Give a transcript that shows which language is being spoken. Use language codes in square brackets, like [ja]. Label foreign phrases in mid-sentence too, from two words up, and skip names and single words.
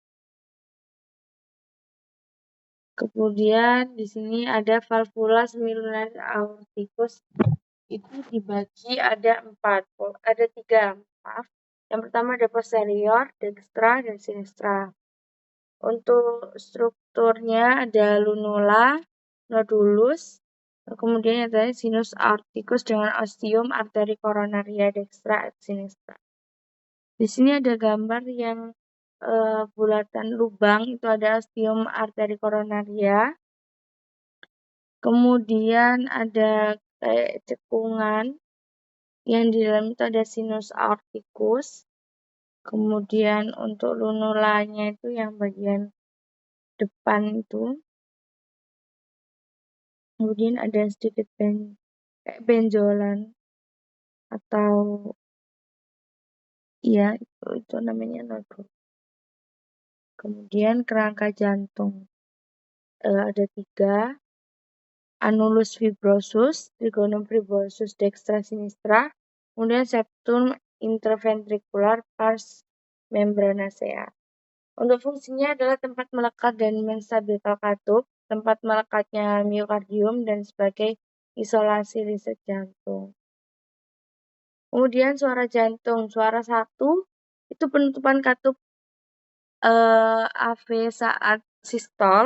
[id] Kemudian di sini ada [la] valvula semilunar aorticus, [id] itu dibagi ada 3, maaf. Yang pertama ada posterior, dextra, dan sinistra. Untuk strukturnya ada lunula, nodulus, kemudian ada [la] sinus aorticus [id] dengan ostium arteri koronaria [la] dextra et sinistra. [id] Di sini ada gambar yang bulatan lubang, itu ada ostium arteri koronaria. Kemudian ada kayak cekungan yang di dalam itu ada [la] sinus aorticus. [id] Kemudian untuk lunulanya itu yang bagian depan itu. Kemudian ada sedikit kayak benjolan atau ya itu namanya nodul. Kemudian kerangka jantung ada 3, [la] annulus fibrosus, trigonum fibrosus dextra sinistra, kemudian septum interventricular pars membranacea. [id] Untuk fungsinya adalah tempat melekat dan menstabilkan katup, tempat melekatnya miokardium, dan sebagai isolasi riset jantung. Kemudian suara jantung, suara 1 itu penutupan katup AV saat sistol.